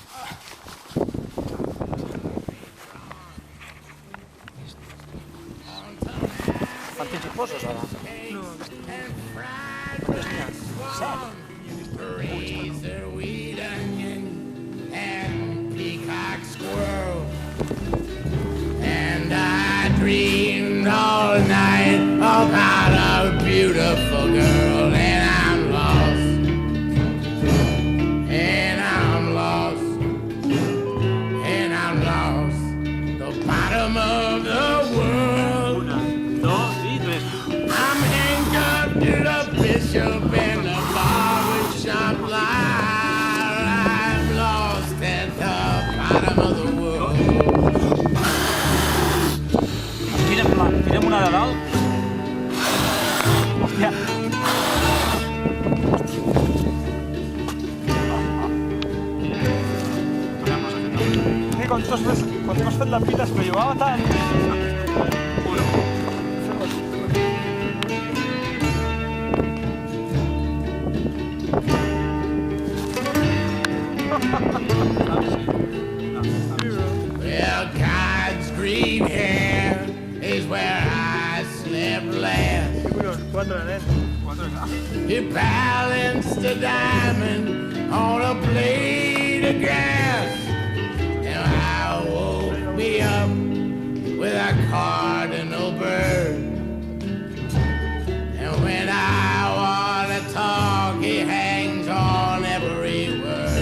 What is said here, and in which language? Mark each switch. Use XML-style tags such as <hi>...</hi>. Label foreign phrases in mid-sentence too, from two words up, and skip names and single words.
<ca>Quantos hi poses ara? No,</ca> <en>Razor, wheat, onion, and peacock squirrel. And I dreamed all night about a beautiful girl. And I'm lost, and I'm lost, and I'm lost. The bottom of the world.</en> <ca>1, 2 i 3.</ca> <en>I'm handcuffed to the bishop and the barbershop line. I'm lost at the bottom of the world.</en> <ca>Tirem una de dalt. Hòstia. sí, quan tu has fet la fila es bellugava tant.</ca> <en>Well, God's green hair is where I slept last.</en> <ca>Sí, collons, 4 nen.</ca> <en>He balanced a diamond on a blade of grass. And I woke me up with a cardinal bird. And when I want to talk, he hangs on every word.</en>